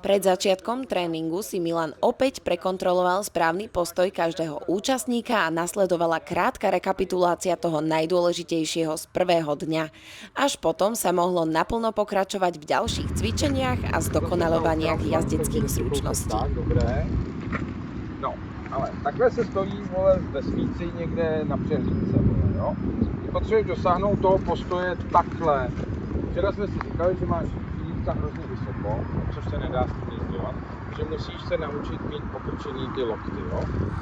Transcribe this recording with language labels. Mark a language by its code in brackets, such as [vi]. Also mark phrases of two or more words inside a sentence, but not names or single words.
[sk] Pred začiatkom tréningu si Milan opäť prekontroloval správny postoj každého účastníka a nasledovala krátka rekapitulácia toho najdôležitejšieho z prvého dňa. Až potom sa mohlo naplno pokračovať v ďalších cvičeniach a zdokonaľovaniach jazdeckých zručností. Tak, dobré. [cs] No, ale takhle se stojí, vole, ve svíci někde na přehlídce, jo? Potřebuješ dosáhnout toho postoje takhle. Včera jsme si říkali, že máš jízda hrozně vysoko, což se nedá s tím nic dělat, že musíš se naučit mít pokrčený ty lokty, jo.